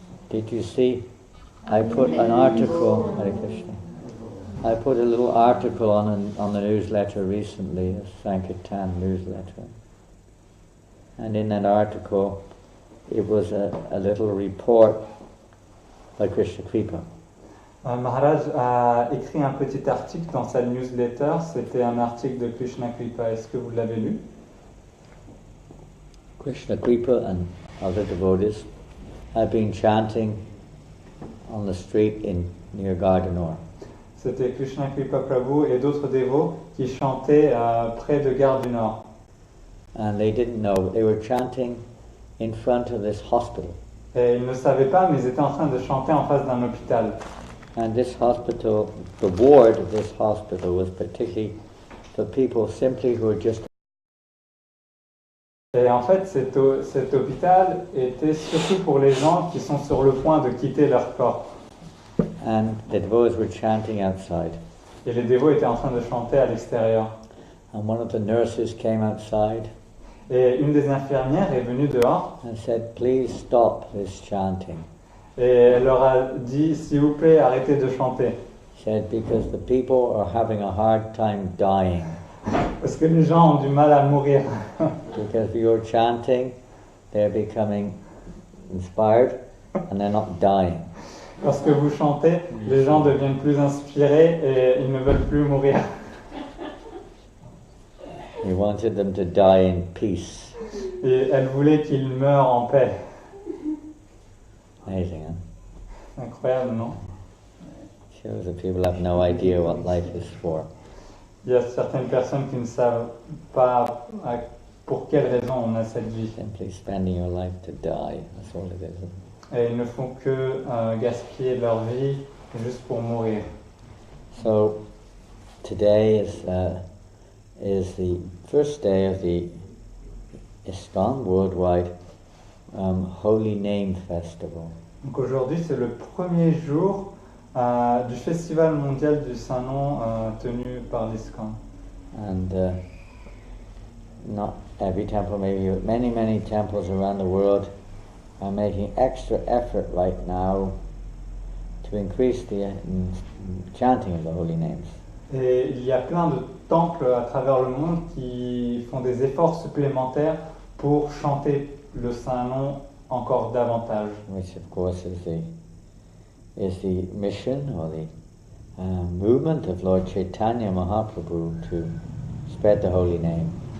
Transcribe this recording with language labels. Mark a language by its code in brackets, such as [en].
[en] Did you see? I put an article, Hare Krishna. I put a little article on the newsletter recently, a Sankirtan newsletter. And in that article, it was a little report by Krishna Kripa. [fr] Maharaj a écrit un petit article dans sa newsletter, c'était un article de Krishna Kripa, est-ce que vous l'avez lu? [en] Krishna Kripa and other devotees have been chanting on the street near Gardanor. [fr] C'était Krishna Kripa Prabhu et d'autres dévots qui chantaient près de Gare du Nord. [en] And they didn't know, they were chanting in front of this hospital. [fr] Et ils ne savaient pas, mais ils étaient en train de chanter en face d'un hôpital. [en] And this hospital, the ward of this hospital was particularly for people simply who were just... [fr] Et en fait, cet hôpital était surtout pour les gens qui sont sur le point de quitter leur corps. [en] And the devotees were chanting outside. [fr] Et les dévots étaient en train de chanter à l'extérieur. [en] And one of the nurses came outside. [fr] Et une des infirmières est venue dehors. [en] And said, please stop this chanting. [fr] Et elle leur a dit, s'il vous plaît, arrêtez de chanter. [en] Said, because the people are having a hard time dying. [fr] Parce que les gens ont du mal à mourir. [en] Because you're chanting, they're becoming inspired and they're not dying. [fr] Parce que vous chantez, les gens deviennent plus inspirés et ils ne veulent plus mourir. [en] He wanted them to die in peace. [fr] Et elle voulait qu'ils meurent en paix. [en] Amazing, huh? [fr] Incroyable, non? [en] Shows that people have no idea what life is for. [fr] Il y a certaines personnes qui ne savent pas pour quelle raison on a cette vie. [en] Simply spending your life to die, that's all it is. [fr] Et ils ne font que gaspiller leur vie juste pour mourir. [en] So today is the first day of the ISKCON Worldwide Holy Name Festival. [fr] Donc aujourd'hui, c'est le premier jour du Festival mondial du Saint-Nom tenu par l'ISKCON. [en] And not every temple, maybe many temples around the world are making extra effort right now to increase the chanting of the holy names. [fr] Et il y a plein de temples à travers le monde qui font des efforts supplémentaires pour chanter le Saint-Nom encore davantage. [en] Which of course is the mission or the movement of Lord Chaitanya Mahaprabhu to spread the holy name.